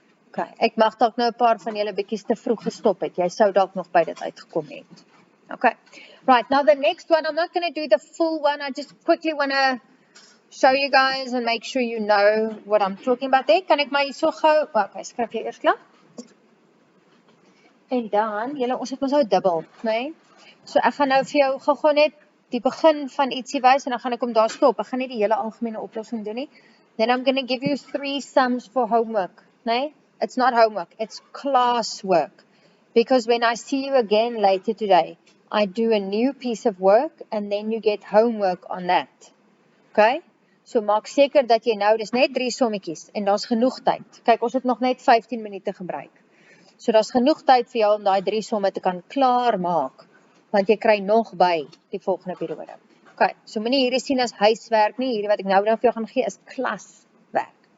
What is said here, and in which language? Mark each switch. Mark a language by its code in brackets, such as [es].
[af] Okay, ek mag dalk nou 'n paar van julle bietjies te vroeg gestop het. Jy sou dalk nog by dit uitgekom het. [en] Okay, right, now the next one, I'm not going to do the full one. I just quickly want to show you guys and make sure you know what I'm talking about there. [af] Kan ek maar hier so gou, okay, skryf jy eers klaar? En dan, julle, ons het mos nou dubbel, nee? So ek gaan nou vir jou gou net die begin van ietsie wys en dan gaan ek hom daar stop. Ek gaan nie die hele algemene oplossing doen nie. [en] Then I'm going to give you 3 sums for homework, nee? It's not homework, it's class work. Because when I see you again later today, I do a new piece of work and then you get homework on that. [af] Okay? So maak seker dat jy nou, dis net 3 sommetjies en daar's genoeg tyd. Kyk, ons het nog net 15 minute gebruik. So daar's genoeg tyd vir jou om daai 3 somme te kan klaar maak, want jy kry nog by die volgende periode. Okay, so moenie hierdie sien as huiswerk nie, hierdie wat ek nou vir jou gaan gee is klaswerk.